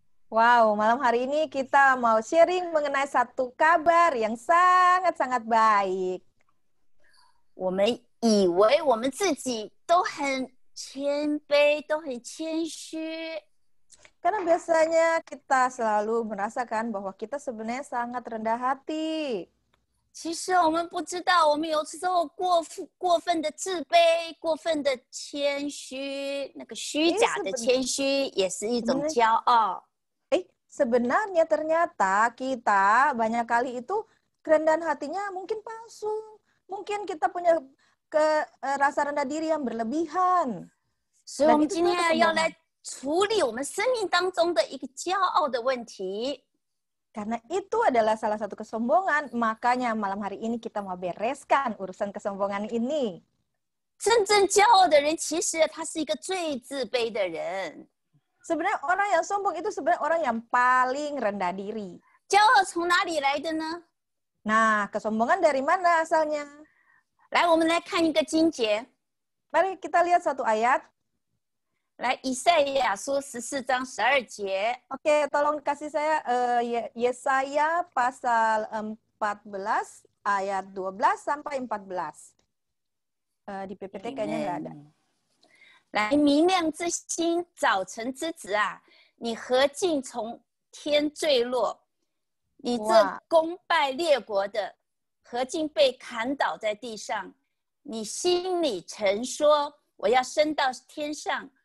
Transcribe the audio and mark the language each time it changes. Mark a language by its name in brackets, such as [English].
[Indonesian] Wow, malam hari ini kita mau sharing mengenai satu kabar yang sangat-sangat baik. [Chinese] 我们以为我们自己都很谦卑，都很谦虚， [Indonesian] Karena biasanya kita selalu merasakan bahwa kita sebenarnya sangat rendah hati. [Chinese] 其实我们不知道，我们有时候过分的自卑，过分的谦虚，那个虚假的谦虚也是一种骄傲。 [Indonesian] Sebenarnya ternyata kita banyak kali itu kerendahan hatinya mungkin palsu. Mungkin kita punya rasa rendah diri yang berlebihan. [Chinese] 所以我们今天要来处理我们生命当中的一个骄傲的问题。 [Indonesian] Karena itu adalah salah satu kesombongan, makanya malam hari ini kita mau bereskan urusan kesombongan ini. [Chinese] 真正骄傲的人，其实他是一个最自卑的人。 [Indonesian] Sebenarnya orang yang sombong itu sebenarnya orang yang paling rendah diri. [Chinese] 骄傲从哪里来的呢？ [Indonesian] Nah, kesombongan dari mana asalnya? [Chinese] 来，我们来看一个经节。 [Indonesian] Mari kita lihat satu ayat. [Chinese] 来，以赛亚书14章12节。 [Indonesian] Oke, tolong kasih saya Yesaya pasal 14 ayat 12 sampai 14. Di PPT kayaknya nggak ada. [Chinese] 来，明亮之星，早晨之子啊，你何竟从天坠落？你这攻败列国的，何竟被砍倒在地上？你心里曾说：我要升到天上。